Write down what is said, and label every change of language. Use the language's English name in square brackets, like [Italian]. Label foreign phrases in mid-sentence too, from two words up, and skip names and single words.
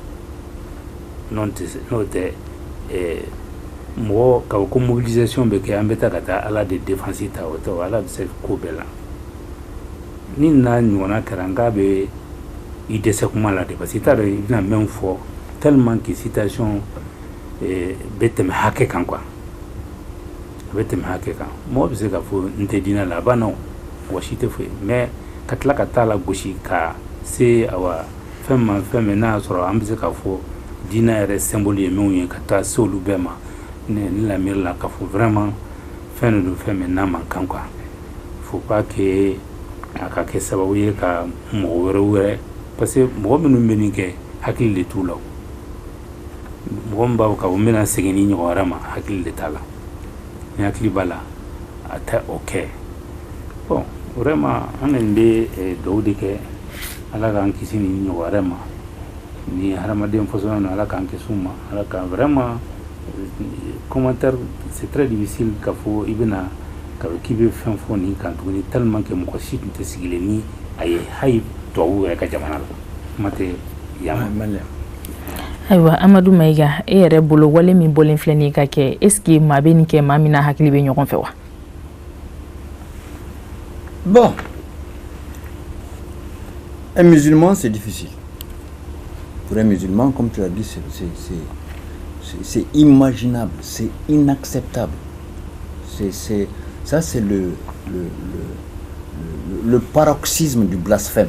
[Bambara] n'o tɛ mɔgɔ ka fɔ ko mobilisation bɛ kɛ an bɛ taa ka taa Ala de défense ta o tɛ Ala bɛ se ko bɛɛ la ni n'a ɲɔgɔnna kɛra n k'a bɛ i dɛsɛ kuma la de [French] parce que [Bambara] i t'a dɔn i bɛna min fɔ [French] tellement que [Bambara] citation bɛ tɛmɛ hakɛ kan quoi a bɛ tɛmɛ hakɛ kan mɔgɔ bɛ se ka fɔ n tɛ diinɛ la a b'a nɔ mɔgɔ si tɛ foyi mais ka tila ka taa la gosi ka se awa fɛn ma fɛn min n'a y'a sɔrɔ an bɛ se ka fɔ diinɛ yɛrɛ symbole ye minnu ye ka taa se olu bɛɛ ma ne la miiri la ka fɔ vraiment fɛn de don fɛn min n'a man kan quoi [French] faut pas que [Bambara] a ka kɛ sababu ye ka mɔgɔ wɛrɛ parce que mɔgɔ minnu bɛ nin kɛ hakili de t'u la mɔgɔ min b'a fɔ ka fɔ n bɛna segin ni ɲɔgɔn wɛrɛ ma hakili de t'a la ni hakili b'a la a tɛ o kɛ [French] bon vraiment [Bambara] an nin bɛ dugawu de kɛ Ala k'an kisi ni ɲɔgɔn wɛrɛ ma ni hadamaden fɔsɔn na Ala k'an kisi u ma Ala k'an [French] vraiment commentaire c'est très difficile [Bambara] ka fɔ i bɛna ka fɔ k'i bɛ fɛn fɔ nin kan tuguni [French] tellement que [Bambara] mɔgɔ si tun tɛ sigilen ni a ye hayi tubabuw yɛrɛ ka jamana la kuma tɛ yan ma. Ayiwa Amadu Mayiga e yɛrɛ bolo wale min bɔlen filɛ nin ka kɛ [French] est ce que [Bambara] maa bɛ nin kɛ maa min na hakili bɛ ɲɔgɔn fɛ wa? [French] Bon, un musulman c'est difficile. Pour un musulman, comme tu l'as dit, c'est imaginable, c'est inacceptable Ça, c'est le paroxysme du blasphème.